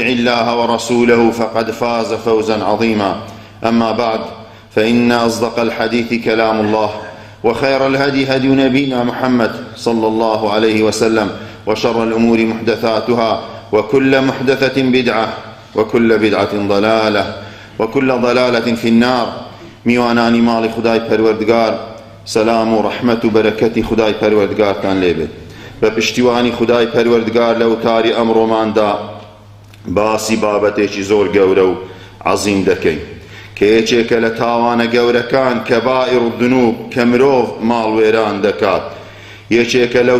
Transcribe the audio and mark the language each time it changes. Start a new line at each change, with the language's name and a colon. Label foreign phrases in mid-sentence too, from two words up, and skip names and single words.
Arabic: الله ورسوله فقد فاز فوزا عظيما أما بعد فإن أصدق الحديث كلام الله وخير الهدي هدي نبينا محمد صلى الله عليه وسلم وشر الأمور محدثاتها وكل محدثة بدعة وكل بدعة ضلالة وكل ضلالة في النار
Central Kurdish: میوانانی ماڵی خدای پەروەردگار سەلام و ڕەحمەت و بەرەکەتی خدای پەروەردگارتان لێبێت بە پشتیوانی خدای پەروەردگار لە وتاری ئەمڕۆماندا باسی بابەتێکی زۆر گەورە و عەزیم دەکەین کە یەکێکە لە تاوانە گەورەکان
Arabic: کەبائر الذنوب
Central Kurdish: کە مرۆڤ ماڵوێران دەکات یەکێکە لەو